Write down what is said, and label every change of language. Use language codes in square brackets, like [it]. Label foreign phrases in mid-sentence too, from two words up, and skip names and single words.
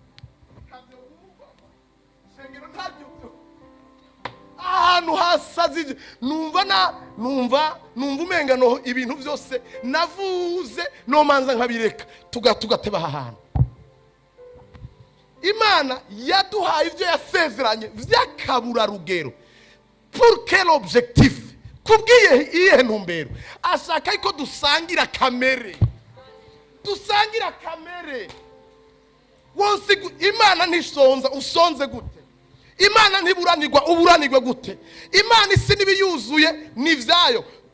[rn] Ahantu hasazi numva umenga no ibintu byose navuze no manza nkabireka tugateba ahantu. Imana yaduhaye ivyo yasezeranye vy'akaburarugero. [fr] Pour quel objectif? [rn] Kubwiye iyihe ntumbero? Ashaka ko dusangira kamere. Dusangira kamere. Wonse Imana ntisonza, usonze gute? Imana ntiburanirwa, uburanirwe gute? Imana isi nibiyuzuye nivyayo.